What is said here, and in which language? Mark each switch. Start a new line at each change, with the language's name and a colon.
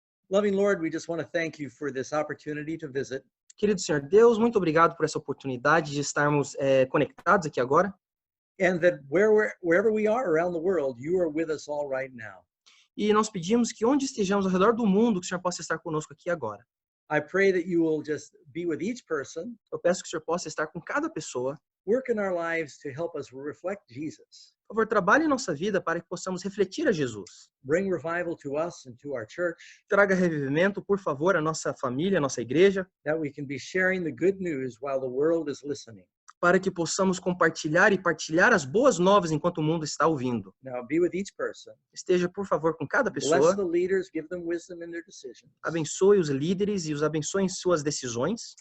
English: Loving Lord, we just want to thank you for this opportunity to visit.
Portuguese: Querido Senhor Deus, muito obrigado por essa oportunidade de estarmos conectados aqui agora.
English: And that wherever we are around the world, you are with us all right now.
Portuguese: E nós pedimos que onde estejamos ao redor do mundo, que o Senhor possa estar conosco aqui agora.
English: I pray that you will just be with each person.
Portuguese: Eu peço que o Senhor possa estar com cada pessoa.
English: Work in our lives to help us reflect Jesus.
Portuguese: Por favor, trabalhe em nossa vida para que possamos refletir a Jesus.
English: Bring revival to us and to our church.
Portuguese: Traga revivimento, por favor, à nossa família, à nossa igreja.
English: That we can be sharing the good news while the world is listening.
Portuguese: Para que possamos compartilhar e partilhar as boas novas enquanto o mundo está ouvindo.
English: Now be with each person.
Portuguese: Esteja, por favor, com cada pessoa.
English: Bless the leaders, give them wisdom in their decisions.
Portuguese: Abençoe os líderes e os abençoe em suas decisões.